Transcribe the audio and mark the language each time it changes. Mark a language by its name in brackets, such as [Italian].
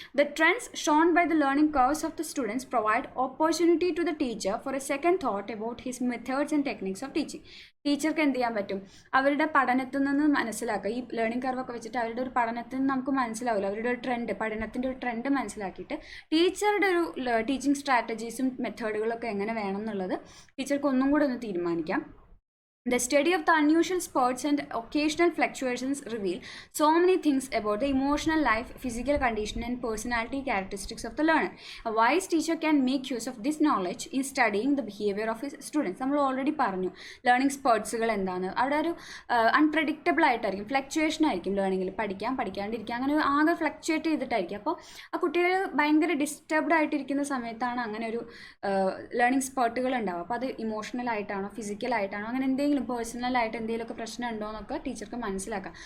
[English] The trends shown by the learning curves of the students provide opportunity to the teacher for a second thought about his methods and techniques of teaching. [Malayalam] ടീച്ചർക്ക് എന്ത് ചെയ്യാൻ പറ്റും, അവരുടെ പഠനത്തിൽ നിന്ന് മനസ്സിലാക്കുക. ഈ ലേണിംഗ് കർവൊക്കെ വെച്ചിട്ട് അവരുടെ ഒരു പഠനത്തിൽ നിന്ന് നമുക്ക് മനസ്സിലാവില്ല, അവരുടെ ഒരു ട്രെൻഡ്, പഠനത്തിൻ്റെ ഒരു ട്രെൻഡ് മനസ്സിലാക്കിയിട്ട് ടീച്ചറുടെ ഒരു ടീച്ചിങ് സ്ട്രാറ്റജീസും മെത്തേഡുകളൊക്കെ എങ്ങനെ വേണം എന്നുള്ളത് ടീച്ചർക്ക് ഒന്നും കൂടെ ഒന്ന് തീരുമാനിക്കാം. [English] The study of the unusual spurts and occasional fluctuations reveal so many things about the emotional life, physical condition and personality characteristics of the learner. A wise teacher can make use of this knowledge in studying the behavior of his students. [Malayalam] നമ്മൾ already പറഞ്ഞു learning സ്പേർട്സുകൾ എന്താണ്. അവിടെ ഒരു unpredictable ആയിട്ടായിരിക്കും, fluctuation ആയിരിക്കും ലേണിങ്ങിൽ, പഠിക്കാണ്ടിരിക്കുക, അങ്ങനെ ആകെ fluctuate ചെയ്തിട്ടായിരിക്കും. അപ്പോൾ ആ കുട്ടികൾ ഭയങ്കര ഡിസ്റ്റർബ്ഡ് ആയിട്ടിരിക്കുന്ന സമയത്താണ് അങ്ങനെ ഒരു ലേണിംഗ് സ്പേർട്ടുകൾ ഉണ്ടാവുക. അപ്പോൾ അത് ഇമോഷണൽ ആയിട്ടാണോ ഫിസിക്കലായിട്ടാണോ അങ്ങനെ എന്തെങ്കിലും പേഴ്സണലായിട്ട് എന്തെങ്കിലുമൊക്കെ പ്രശ്നം ഉണ്ടോ എന്നൊക്കെ ടീച്ചർക്ക് മനസ്സിലാക്കാം.